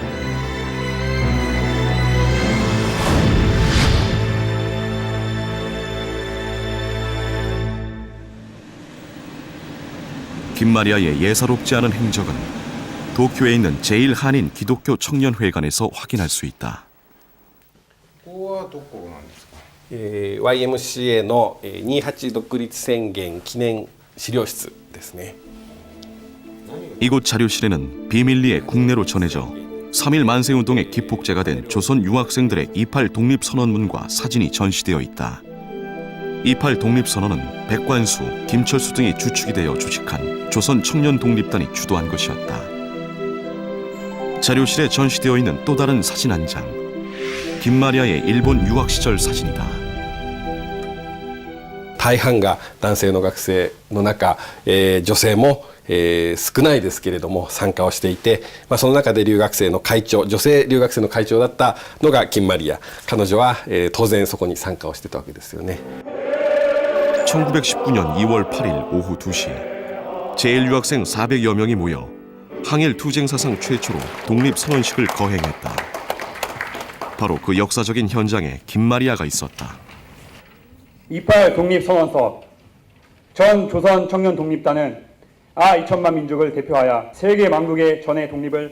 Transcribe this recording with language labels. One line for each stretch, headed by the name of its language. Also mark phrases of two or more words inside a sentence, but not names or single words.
Korean: 김마리아의 예사롭지 않은 행적은 도쿄에 있는 제1한인 기독교 청년회관에서 확인할 수 있다.
Japanese: YMCA の28独立宣言記念資料室ですね。
Korean: 이곳 자료실에는 비밀리에 국내로 전해져 3.1 만세운동의 기폭제가 된 조선 유학생들의 28 독립선언문과 사진이 전시되어 있다. 28 독립선언은 백관수, 김철수 등이 주축이 되어 조직한 조선 청년 독립단이 주도한 것이었다. 자료실에 전시되어 있는 또 다른 사진 한 장, 김마리아의 일본 유학 시절 사진이다.
Japanese: 大半が男性の学生の中、女性も、少ないですけれども参加をしていて、その中で留学生の会長、女性留学生の会長だったのが金マリア。彼女は、当然そこに参加をしてたわけですよね。
Korean: 1919년 2월 8일 오후 2시 제1유학생 400여 명이 모여 항일 투쟁 사상 최초로 독립선언식을 거행했다. 바로 그 역사적인 현장에 김마리아가 있었다. 28 독립선언서 전 조선 청년 독립단은 2천만 민족을 대표하여 세계 만국의 전의 독립을